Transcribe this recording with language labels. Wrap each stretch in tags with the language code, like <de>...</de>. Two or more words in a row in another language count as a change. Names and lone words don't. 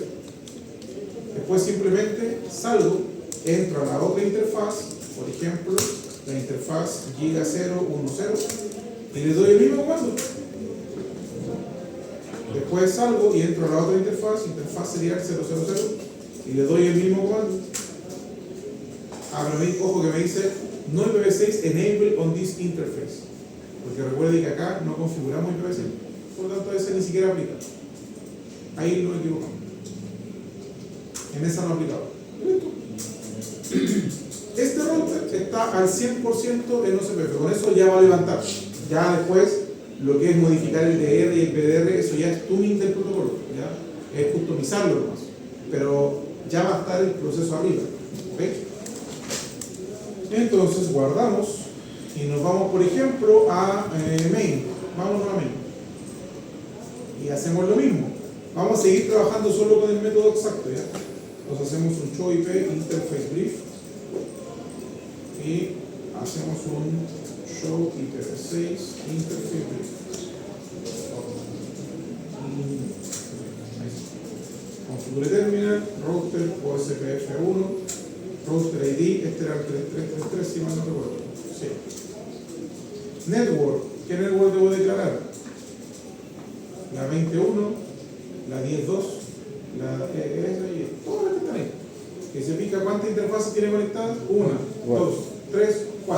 <es>Después simplemente salgo, entro a la otra interfaz, por ejemplo, la interfaz Giga 010, y le doy el mismo comando. Después salgo y entro a la otra interfaz serial 000, y le doy el mismo comando. Ojo que me dice</es> <en>no IPv6 enable on this interface,</en> <es>porque recuerde que acá no configuramos IPv6, por lo tanto ese ni siquiera aplica. Ahí lo equivocamos. En esa no aplicaba. Este router está al 100% en OCPF, con eso ya va a levantar. Ya después, lo que es modificar el DR y el PDR, eso ya es tuning del protocolo, ¿ya? Es customizarlo nomás. Pero ya va a estar el proceso arriba. ¿Okay? Entonces guardamos y nos vamos, por ejemplo, a main. Vámonos a main. Y hacemos lo mismo. Vamos a seguir trabajando solo con el método exacto, ¿ya? Nos hacemos un</es> <en>show IP interface brief</en> <es>y hacemos un</es> <en>show IPv6 interface brief. Configure terminal, router OSPF1, router ID,</en> <es>este era el 3333, si mal no recuerdo. Sí. Network, ¿qué network debo declarar? La 21, la 10.2, la y todas las que están ahí. Que se pica cuántas interfaces tiene conectadas. 1, 2, 3, 4.</es>